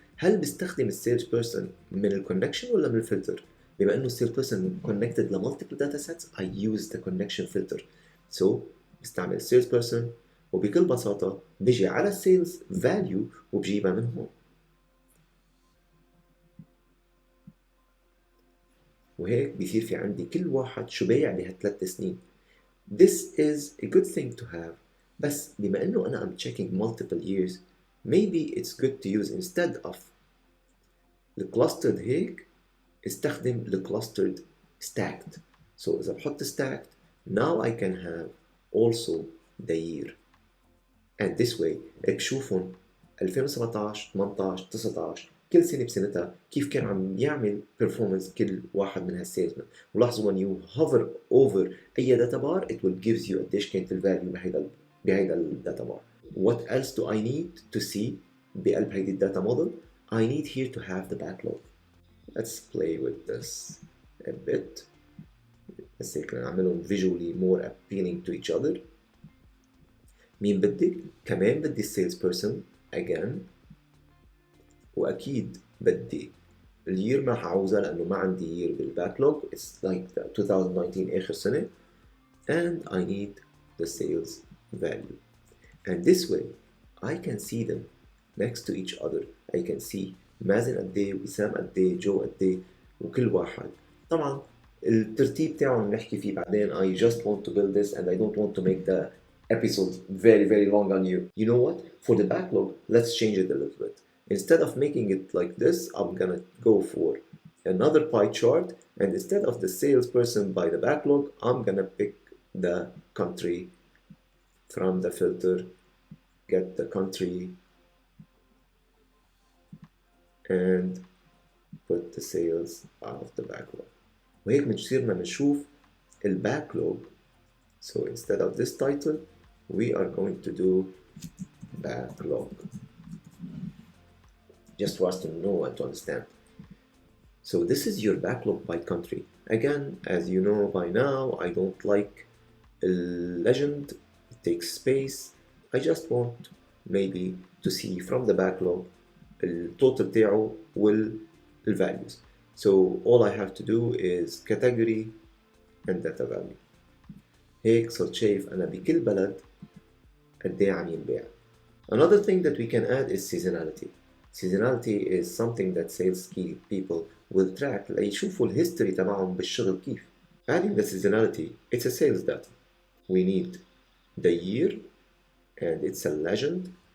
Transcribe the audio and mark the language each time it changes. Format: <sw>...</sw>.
<ar>هل بستخدم السيلز بيرسون من الكونكشن ولا من الفلتر؟ بما انه السيلز بيرسون</ar> <en>connected ل multiple data sets, I use the connection filter.</en> <ar>So بستعمل السيلز بيرسون وبكل بساطة بيجي على السيلز فاليو وبجيبها من هون. وهيك بيصير في عندي كل واحد شو بايع بهالثلاث سنين.</ar> <en>This is a good thing to have.</en> <ar>بس بما انه انا</ar> <en>I'm checking multiple years, maybe it's good to use instead of</en> <ar>الكلاسترد هيك استخدم الكلاسترد</ar> <en>stacked. So</en> <ar>إذا بحط</ar> <en>stacked, now I can have also the year. And this way</en> <ar>بشوفهم 2017 18 19 كل سنة بسنتها كيف كان عم يعمل performance كل واحد من هالسيلزمان. ولاحظوا</ar> <en>when you hover over</en> <ar>أي</ar> <en>data bar it will gives you</en> <ar>قديش كانت الفاليو بهيدا الداتا بار.</ar> <en>What else do I need to see</en> <ar>بقلب هيدي الداتا موديل؟</ar> <en>I need here to have the backlog. Let's play with this a bit.</en> <ar>بس هيك نعملهم</ar> <en>visually more appealing to each other.</en> <ar>مين بدي؟ كمان بدي السيلز بيرسون</ar> <en>again،</en> <ar>وأكيد بدي الير ما حعوزها لأنه ما عندي يير بالباكلوج.</ar> <en>It's like 2019</en> <ar>آخر سنة.</ar> <en>And I need the sales value. And this way I can see them next to each other. I can see</en> <ar>مازن قد ايه، وسام قد ايه، جو قد ايه، وكل واحد. طبعا الترتيب تاعهم نحكي فيه بعدين.</ar> <en>I just want to build this and I don't want to make the episode very long on you. You know what? For the backlog, let's change it a little bit. Instead of making it like this, I'm gonna go for another pie chart, and instead of the salesperson by the backlog, I'm gonna pick the country from the filter, get the country, and put the sales out of the backlog.</en> <ar>وهيك بنصيرنا بنشوف الباكلوج.</ar> <en>So instead of this title, we are going to do backlog, just for us to know and to understand. So this is your backlog by country. Again, as you know by now, I don't like a legend, it takes space. I just want maybe to see from the backlog</en> <ar>التوتال تاعه</ar> <en>والvalues. So all I have to do is category and data value.</en> <ar>هيك صرت شايف أنا بكل بلد قد إيه عم ينباع.</ar> <en>Another thing that we can add is seasonality. Seasonality is something that sales people will track</en> <ar>ليشوفوا الهيستوري تبعهم بالشغل كيف.</ar> <en>Adding the seasonality, it's a sales data. We need the year and it's a legend.</en>